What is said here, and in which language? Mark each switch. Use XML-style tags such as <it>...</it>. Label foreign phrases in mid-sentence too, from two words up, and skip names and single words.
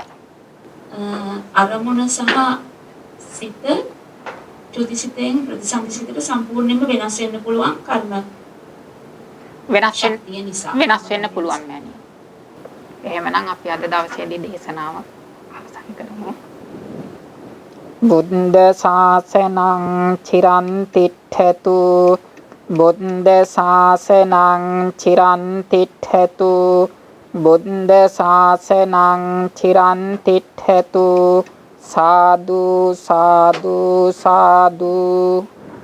<si>අරමුණ සහ සිත චුතිසිතෙන් ප්‍රතිසන්දි සිතට සම්පූර්ණයෙන්ම වෙනස් වෙන්න පුළුවන් කර්ම වෙනස් වෙන්න පුළුවන් මෑණි. එහෙමනම් අපි අද දවසේදී දේශනාව අවසන් කරමු.</si> <pi>බුද්ධ ශාසනං චිරන් තිට්ඨතු බුද්ධ ශාසනං චිරන් තිට්ඨතු බුද්ධ ශාසනං චිරන් තිට්ඨතු සාදු සාදු සාදු</pi>